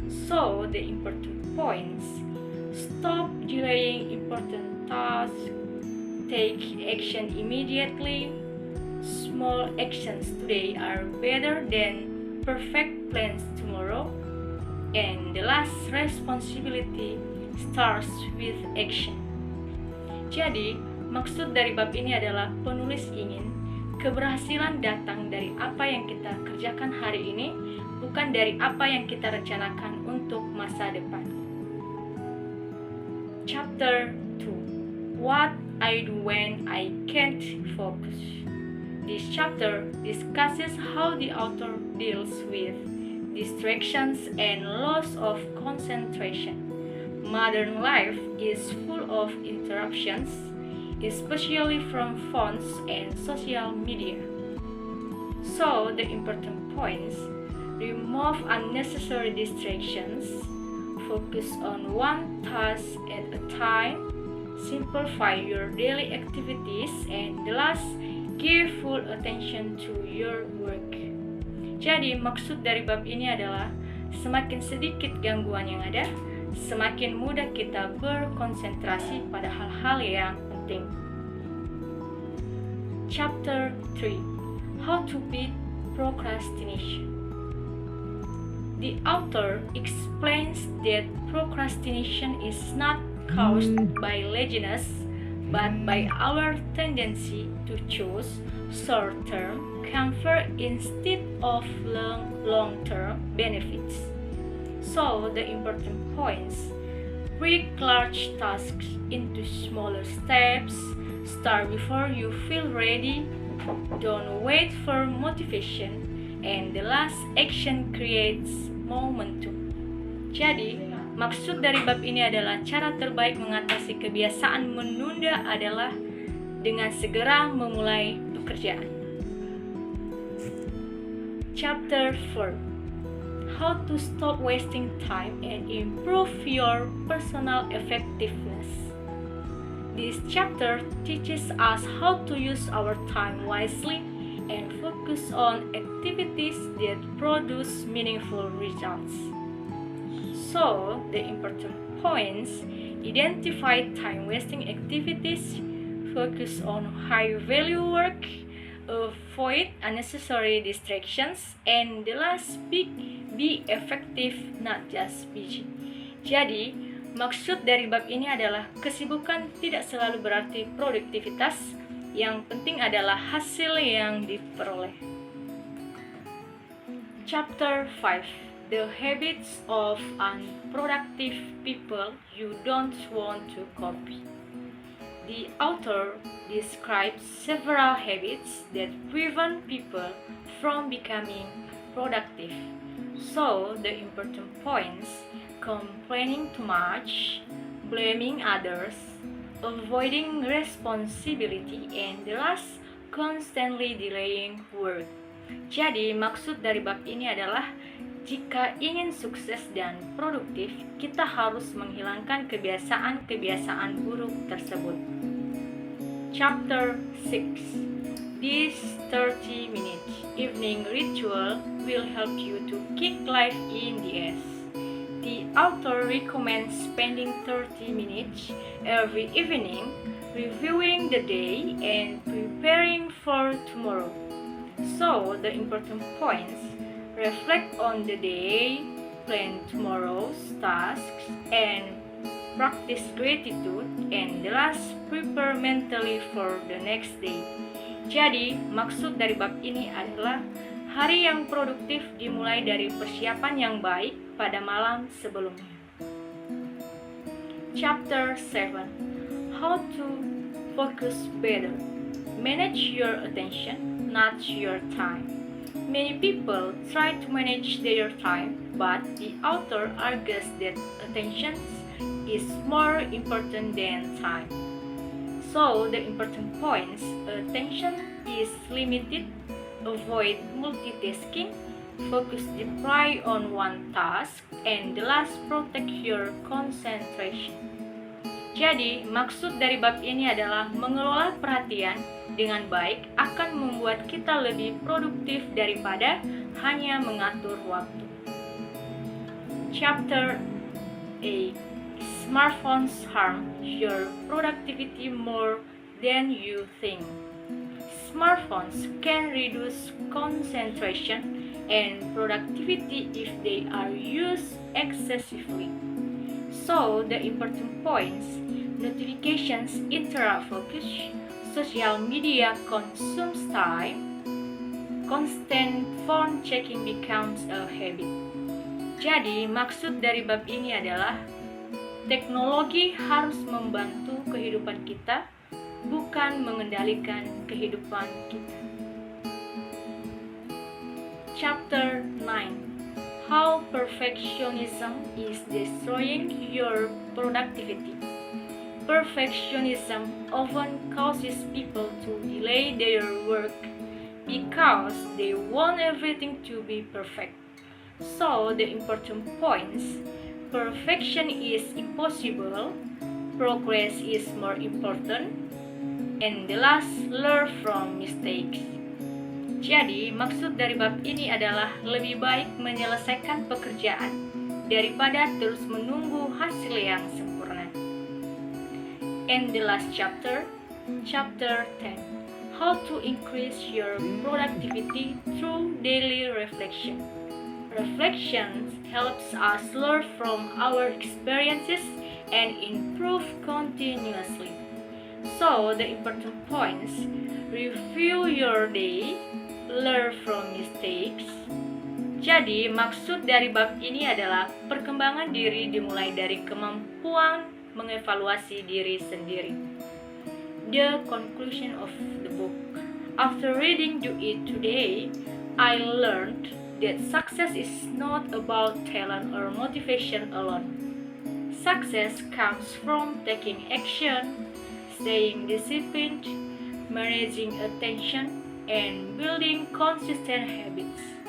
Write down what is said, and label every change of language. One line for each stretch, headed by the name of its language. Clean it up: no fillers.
English: So, the important points: stop delaying important tasks, take action immediately. Small actions today are better than perfect plans tomorrow. And the last responsibility starts with action.
Indonesian: Jadi, maksud dari bab ini adalah penulis ingin keberhasilan datang dari apa yang kita kerjakan hari ini, bukan dari apa yang kita rencanakan untuk masa depan.
English: Chapter 2. What I do when I can't focus. This chapter discusses how the author deals with distractions and loss of concentration. Modern life is full of interruptions, especially from phones and social media. So, the important points: remove unnecessary distractions, focus on one task at a time, simplify your daily activities, and the last, give full attention to your work.
Indonesian: Jadi, maksud dari bab ini adalah semakin sedikit gangguan yang ada, semakin mudah kita berkonsentrasi pada hal-hal yang penting.
English: Chapter 3. How to beat procrastination. The author explains that procrastination is not caused by laziness, but by our tendency to choose short-term comfort instead of long-term benefits. So, the important points: break large tasks into smaller steps, start before you feel ready, don't wait for motivation, and the last, action creates momentum.
Indonesian: Jadi, maksud dari bab ini adalah cara terbaik mengatasi kebiasaan menunda adalah dengan segera memulai pekerjaan.
English: Chapter 4. How to stop wasting time and improve your personal effectiveness. This chapter teaches us how to use our time wisely and focus on activities that produce meaningful results. So, the important points: identify time-wasting activities, focus on high-value work, avoid unnecessary distractions, and the last, be effective, not just busy.
Indonesian: Jadi, maksud dari bab ini adalah kesibukan tidak selalu berarti produktivitas, yang penting adalah hasil yang diperoleh.
English: Chapter 5. The habits of unproductive people you don't want to copy. The author describes several habits that prevent people from becoming productive. So, the important points: complaining too much, blaming others, avoiding responsibility, and the last, constantly delaying work.
Indonesian: Jadi, maksud dari bab ini adalah jika ingin sukses dan produktif, kita harus menghilangkan kebiasaan-kebiasaan buruk tersebut.
English: Chapter 6. This 30-minute evening ritual will help you to kick life in the ass. The author recommends spending 30 minutes every evening reviewing the day and preparing for tomorrow. So, the important points: reflect on the day, plan tomorrow's tasks, and practice gratitude, and the last, prepare mentally for the next day.
Indonesian: Jadi, maksud dari bab ini adalah hari yang produktif dimulai dari persiapan yang baik pada malam sebelumnya.
English: Chapter 7. How to focus better. Manage your attention, not your time. Many people try to manage their time, but the author argues that attention is more important than time. So, the important points: attention is limited, avoid multitasking, focus deep on one task, and the last, protect your concentration.
Indonesian: Jadi, maksud dari bab ini adalah mengelola perhatian dengan baik akan membuat kita lebih produktif daripada hanya mengatur waktu.
English: Chapter 8. Smartphones harm your productivity more than you think. Smartphones can reduce concentration and productivity if they are used excessively. So, the important points: notifications interrupt focus, social media consumes time, constant phone checking becomes a habit.
Indonesian: Jadi, maksud dari bab ini adalah teknologi harus membantu kehidupan kita, bukan mengendalikan kehidupan kita.
English: Chapter 9. How perfectionism is destroying your productivity. Perfectionism often causes people to delay their work because they want everything to be perfect. So, the important points: perfection is impossible, progress is more important, and the last, learn from mistakes.
Indonesian: Jadi, maksud dari bab ini adalah lebih baik menyelesaikan pekerjaan daripada terus menunggu hasil yang sempurna.
English: And the last chapter, Chapter 10. How to increase your productivity through daily reflection. Reflection helps us learn from our experiences and improve continuously. So, the important points: review your day, learn from mistakes.
Indonesian: Jadi, maksud dari bab ini adalah perkembangan diri dimulai dari kemampuan mengevaluasi diri sendiri.
English: The conclusion of the book. After reading Do It Today, I learned that success is not about talent or motivation alone. Success comes from taking action, staying disciplined, managing attention, and building consistent habits.